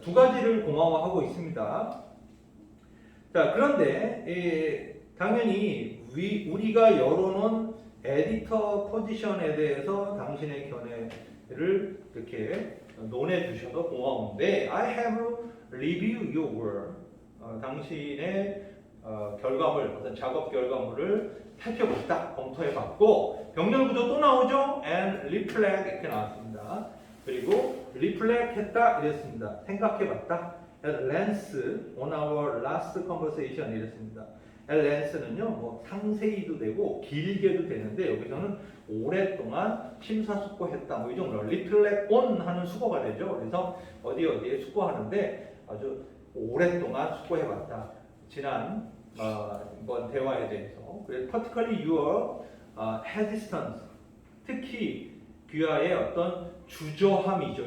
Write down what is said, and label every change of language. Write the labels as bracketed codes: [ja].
[ko] 두 가지를 고마워하고 있습니다. 자, 그런데 당연히 우리가 열어놓은 에디터 포지션에 대해서 당신의 견해를 이렇게 논해 주셔서 고마운데 [en] I have reviewed your work. [ko] 당신의 결과물, 어떤 작업 결과물을 살펴봤다, 검토해봤고 병렬 구조 또 나오죠? [en] and reflect [ko] 이렇게 나왔습니다. 그리고 reflect 했다 이랬습니다. 생각해봤다. [en] at length on our last conversation 이랬습니다. [ko] at length는요, 뭐 상세히도 되고 길게도 되는데 여기서는 오랫동안 심사숙고했다, 뭐 이 정도 reflect on 하는 수고가 되죠. 그래서 어디에 숙고하는데 아주 오랫동안 숙고해봤다. 지난 이번 대화에 대해서. 그래서 [en] particularly your hesitance, [ko] 특히 귀하의 어떤 주저함이죠.